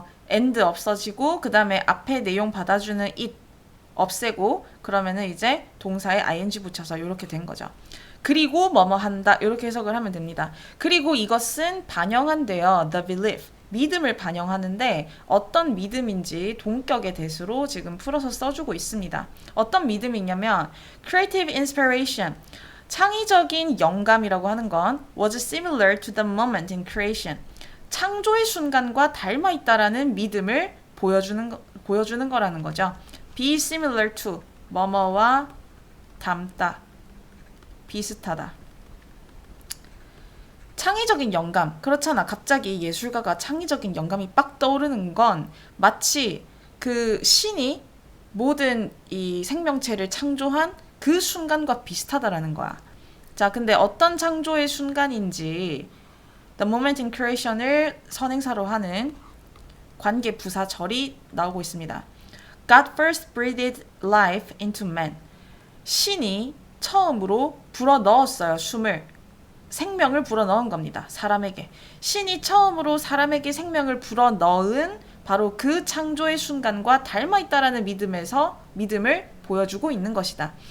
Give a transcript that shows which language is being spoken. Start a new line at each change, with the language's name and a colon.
Korean: and 없어지고 그 다음에 앞에 내용 받아주는 it 없애고 그러면은 이제 동사에 ing 붙여서 이렇게 된 거죠. 그리고 뭐뭐 한다 이렇게 해석을 하면 됩니다. 그리고 이것은 반영한대요.
English: The belief.
Korean: 믿음을 반영하는데 어떤 믿음인지 동격의 대수로 지금 풀어서 써주고 있습니다. 어떤 믿음이냐면
English: creative inspiration.
Korean: 창의적인 영감이라고 하는 건
English: was similar to the moment in creation.
Korean: 창조의 순간과 닮아 있다라는 믿음을 보여주는 거라는 거죠.
English: Be similar to
Korean: 뭐뭐와 닮다. 비슷하다. 창의적인 영감. 그렇잖아. 갑자기 예술가가 창의적인 영감이 빡 떠오르는 건 마치 그 신이 모든 이 생명체를 창조한 그 순간과 비슷하다라는 거야. 자, 근데 어떤 창조의 순간인지
English: The moment in creation
Korean: 을 선행사로 하는 관계 부사절이 나오고 있습니다.
English: God first breathed life into man.
Korean: 신이 처음으로 불어넣었어요. 생명을 불어넣은 겁니다. 사람에게. 신이 처음으로 사람에게 생명을 불어넣은 바로 그 창조의 순간과 닮아있다라는 믿음을 보여주고 있는 것이다.